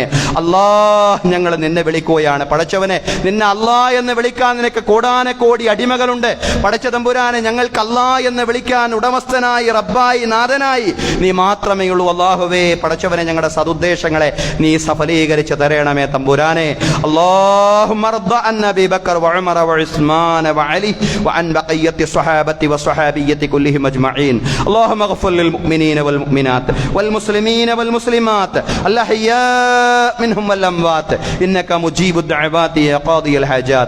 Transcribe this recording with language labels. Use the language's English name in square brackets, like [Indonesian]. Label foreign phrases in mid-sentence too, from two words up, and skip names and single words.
[Malayalam] അല്ലാ ഞങ്ങൾ നിന്നെ വിളിക്കുകയാണ് പടച്ചവനെ. നിന്നെ അല്ലാ എന്ന് വിളിക്കാൻ നിനക്ക് കോടാനക്കോടി അടിമകളുണ്ട് പടച്ച തമ്പുരാനെ. ഞങ്ങൾക്ക് അല്ലാ എന്ന് വിളിക്കാൻ ഉടമസ്ഥനായി, റബ്ബായി, നാഥനായി നീ മാത്രമേ ഉള്ളൂ അല്ലാഹുവേ. പടച്ചവനെ ഞങ്ങളുടെ സദുദ്ദേശങ്ങളെ നീ സഫലീകരിച്ച് തരണമേ തമ്പുരാനെ. [Arabic] اللهم ارض عن ابي بكر وعمر وعثمان وعلي وعن بقيه الصحابه والصحابيه كلهم اجمعين. اللهم اغفر للمؤمنين والمؤمنات والمسلمين والمسلمات الاحياء منهم والاموات انك مجيب الدعوات يا قاضي الحاجات.